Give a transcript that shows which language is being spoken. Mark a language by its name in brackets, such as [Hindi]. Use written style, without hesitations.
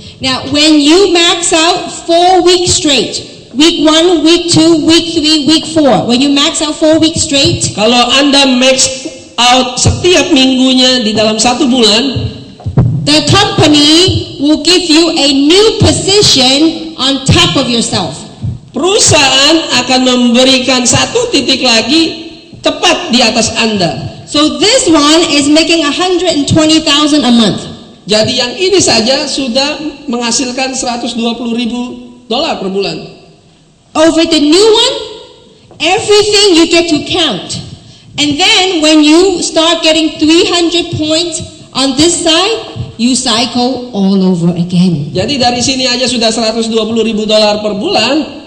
[English] Now, when you max out 4 weeks straight, week 1, week 2, week 3, week 4, when you max out 4 weeks straight, [Indonesian] Kalau Anda max out setiap minggunya di dalam 1 bulan, [English] the company will give you a new position on top of yourself. [Indonesian] perusahaan akan memberikan satu titik lagi tepat di atas Anda. [English] So this one is making 120,000 a month. [Indonesian] Jadi yang ini saja sudah menghasilkan $120,000 per bulan. [English] Over the new one, everything you get to count. And then when you start getting 300 points on this side, you cycle all over again. [Indonesian] Jadi dari sini aja sudah $120.000 per bulan.